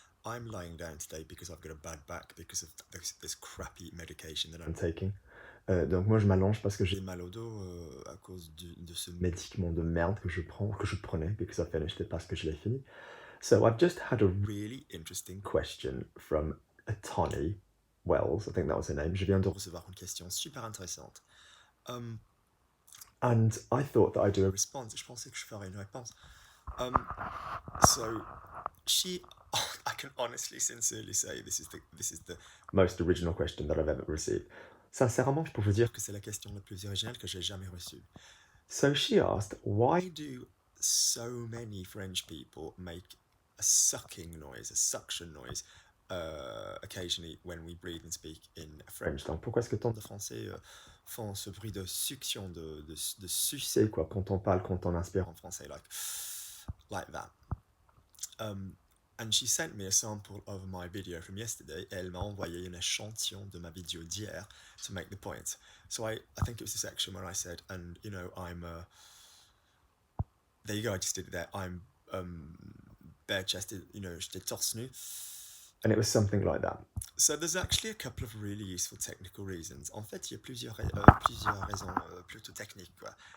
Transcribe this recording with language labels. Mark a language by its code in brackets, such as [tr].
[en] I'm lying down today because I've got a bad back because of this crappy medication that I'm taking. [fr] Donc moi je m'allonge parce que j'ai J'ai mal au dos à cause de ce médicament de merde que je prenais, [en] because I finished it [fr] parce que je l'ai fini. [en] So I've just had a really interesting question from Tony Wells, I think that was her name. [fr] Je viens de recevoir une question super intéressante. [en] And I thought that I'd do a [fr] Response, je pensais que je ferais une réponse. [en] So she, I can honestly, sincerely say this is the most original question that I've ever received. [fr] Sincèrement, je peux vous dire que c'est la question la plus originale que j'ai jamais reçue. [en] So she asked, why Why do so many French people make a sucking noise, a suction noise, occasionally when we breathe and speak in French? [fr] French? Donc pourquoi est-ce que tant De Français font ce bruit de succion, de sucer c'est quoi quand on parle, quand on inspire en français, [en] like that. And she sent me a sample of my video from yesterday. [fr] Elle m'a envoyé un échantillon de ma vidéo d'hier [en] to make the point. So I think it was the section where I said, and you know, there you go, I just did it there. I'm bare chested, you know, [fr] j'étais torse nu. [en] And it was something like that. So there's actually a couple of really useful technical reasons. [fr] En fait, il y a plusieurs raisons plutôt techniques, quoi.